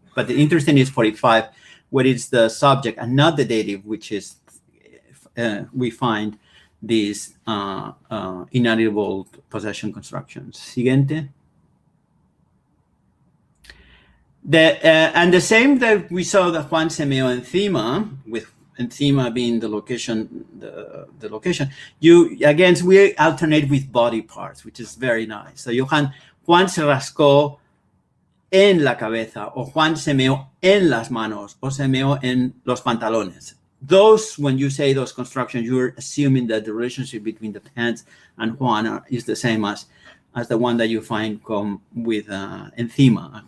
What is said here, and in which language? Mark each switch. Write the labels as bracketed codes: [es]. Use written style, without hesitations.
[en] But the interesting is 45, where it's the subject and not the dative, which is, we find these inalienable possession constructions. [es] Siguiente. [en] And the same that we saw that [es] Juan se meó encima, [en] with encima being the location, the location. We alternate with body parts, which is very nice. [es] So Juan se rascó en la cabeza, o Juan se meó en las manos, o se meó en los pantalones. [en] Those, when you say those constructions, you're assuming that the relationship between the pants and Juan is the same as the one that you find with encima.